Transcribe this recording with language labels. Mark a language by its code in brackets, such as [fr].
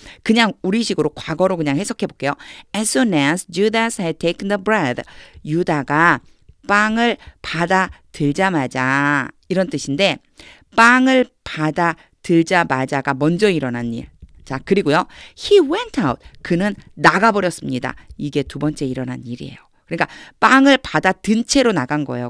[ko] 그냥 우리식으로 과거로 그냥 해석해 볼게요. [en] As soon as Judas had taken the bread. [ko] 유다가 빵을 받아 들자마자 이런 뜻인데 빵을 받아 들자마자가 먼저 일어난 일. 자, 그리고요. [en] He went out. [ko] 그는 나가버렸습니다. 이게 두 번째 일어난 일이에요. 그러니까 빵을 받아 든 채로 나간 거예요.